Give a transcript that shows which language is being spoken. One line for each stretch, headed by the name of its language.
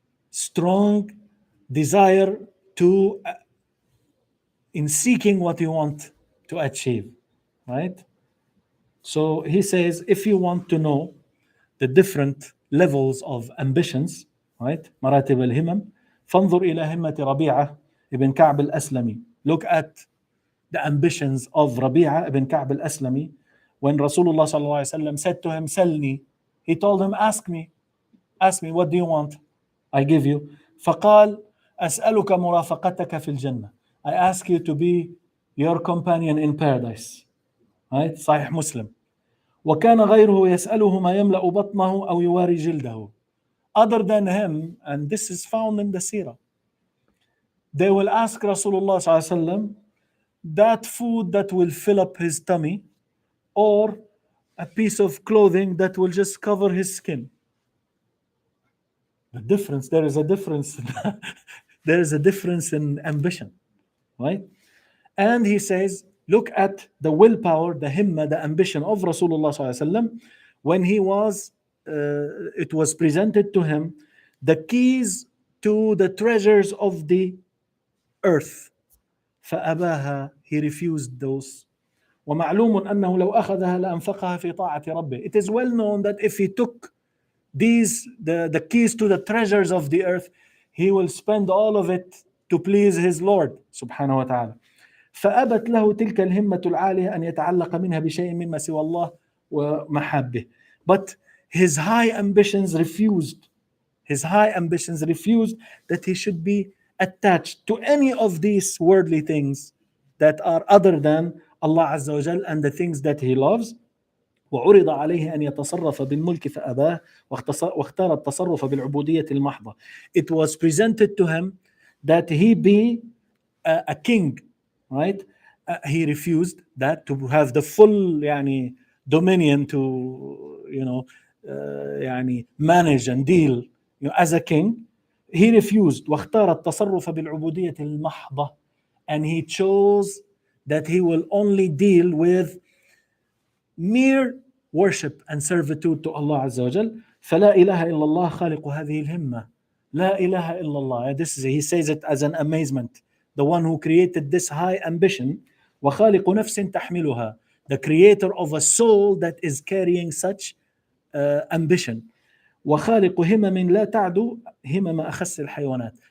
English: Strong desire to in seeking what you want to achieve, right? So he says, if you want to know the different levels of ambitions, right?
Arabic: مراتب الهمم, فانظر إلى همة ربيعة ibn Ka'b al-Aslami.
English: Look at the ambitions of Rabi'a ibn Ka'b al-Aslami. When Rasulullah sallallahu alaihi wasallam said to him, Salni, he told him, ask me, what do you want? I give you.
Arabic: فقال أسألك مرافقتك في الجنة.
English: I ask you to be your companion in paradise. Right? صحيح مسلم.
Arabic: وكان غيره يسأله ما يملأ بطنه أو يواري جلده.
English: Other than him, and this is found in the seerah, they will ask Rasulullah sallallahu alaihi wasallam that food that will fill up his tummy, or a piece of clothing that will just cover his skin. The difference, there is a difference. There is a difference in ambition, right? And he says, look at the willpower, the himma, the ambition of Rasulullah sallallahu alaihi wasallam when he was, it was presented to him the keys to the treasures of the earth.
Arabic: فأباها,
English: he refused those.
Arabic: ومعلوم أنه لو أخذها لأنفقها في طاعة ربه.
English: It is well known that if he took the keys to the treasures of the earth, he will spend all of it to please his Lord subhanahu wa ta'ala.
Arabic: فأبت له تلك الهمة العالية أن يتعلق منها بشيء مما سوى الله ومحبه.
English: But his high ambitions refused. His high ambitions refused that he should be attached to any of these worldly things that are other than Allah Azza wa Jal and the things that he loves.
Arabic: وعرض عليه أن يتصرف بالملك فأباه واختار التصرف بالعبودية المحضة.
English: It was presented to him that he be a king, right? He refused that, to have the full يعني dominion to يعني manage and deal as a king. He refused
Arabic: واختار التصرف بالعبودية المحضة,
English: and he chose that he will only deal with mere worship and servitude to Allah Azza wa Jal.
Arabic: فلا إله إلا الله خالق هذه الهمة. لا إله إلا الله.
English: This is, he says it as an amazement. The one who created this high ambition.
Arabic: وخالق نفس تحملها.
English: The creator of a soul that is carrying such ambition.
Arabic: وخالق همم لا تعدو همم أخس الحيوانات.